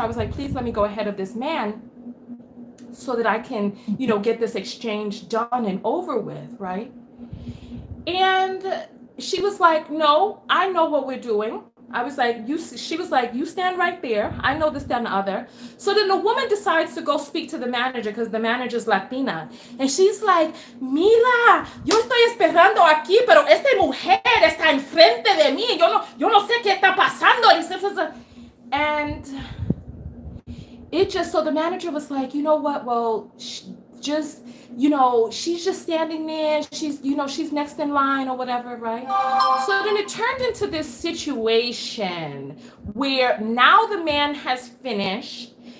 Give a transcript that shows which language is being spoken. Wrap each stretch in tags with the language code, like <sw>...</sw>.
<en>I was like, please let me go ahead of this man so that I can, get this exchange done and over with, right? And she was like, no, I know what we're doing. I was like, she was like, you stand right there. I know this, that, and the other. So then the woman decides to go speak to the manager because the manager's Latina. And she's like,</en> <es>mira, yo estoy esperando aquí, pero esta mujer está enfrente de mí. Yo no sé qué está pasando.</es> <en>And so the manager was like, you know what? Well, she's just standing there. She's next in line or whatever, right? So then it turned into this situation where now the man has finished.</en>